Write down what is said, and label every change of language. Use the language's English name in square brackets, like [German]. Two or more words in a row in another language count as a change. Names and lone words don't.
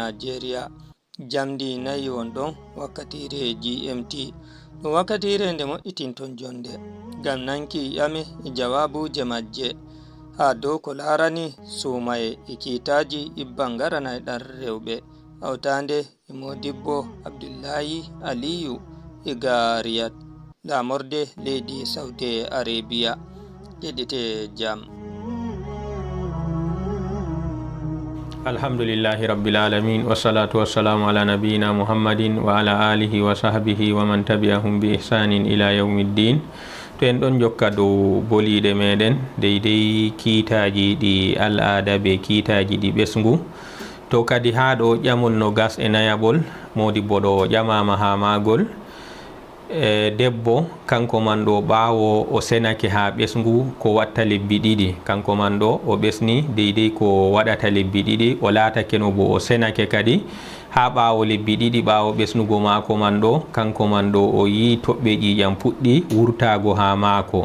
[Fula] Nigeria jamdi nayi wondon wakkatire GMT ɗum wakkatire nde moƴƴitinton jonde ngam nanki yami jawabu je majje ha dow ko larani sumaye kitaji ibban garanay ɗan rewɓe hawtande Modibbo Abdullahi Aliyu iga Riyad lamorde leydi Saudi Arabia. Keɗite jam. [Arabic] الحمد لله رب العالمين والصلاة والسلام على نبينا محمد وعلى آله وصحبه ومن تبعهم بإحسان إلى يوم الدين. [Fula] To en ɗon jokka dow boliɗe meɗen deydey kiitaji ɗi al'ada be kiitaji ɗi ɓesngu, to kadi ha ɗo ƴamol no gas e nayaɓol Modibbo ɗo ƴamama ha magol. Debbo kanko man ɗo ɓawo o senake ha ɓesngu ko watta lebbi ɗiɗi, kanko man ɗo o ɓesni deydey ko waɗata lebbi ɗiɗi, o latake no bo o senake kadi ha ɓawo lebbi ɗiɗi ɓawo ɓesnugo mako man ɗo, kanko man ɗo o yi toɓɓe ƴiƴam puɗɗi wurtago ha mako.